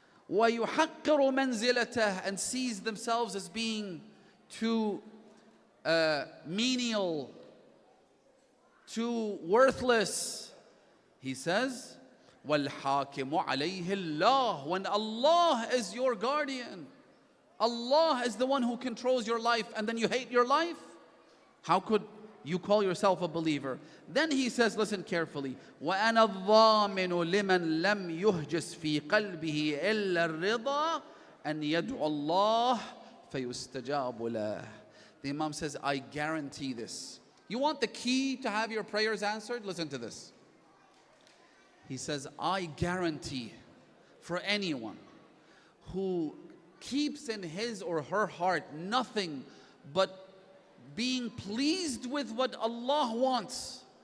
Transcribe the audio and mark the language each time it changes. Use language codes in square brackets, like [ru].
[ar] وَيُحَقِّرُ مَنْزِلَتَهُ, [en] and sees themselves as being too menial, too worthless. He says, [ar] وَالْحَاكِمُ عَلَيْهِ اللَّهُ, [en] when Allah is your guardian, Allah is the one who controls your life, and then you hate your life? How could you call yourself a believer? Then he says, listen carefully, [ar] وَأَنَا الضَّامِنُ لِمَنْ لَمْ يُهْجِسْ فِي قَلْبِهِ إِلَّا الرِّضَى أَنْ يَدْعُ اللَّهِ فَيُسْتَجَابُ لَهُ. [en] The Imam says, I guarantee this. You want the key to have your prayers answered? Listen to this. He says, I guarantee for anyone who keeps in his or her heart nothing but being pleased with what Allah wants.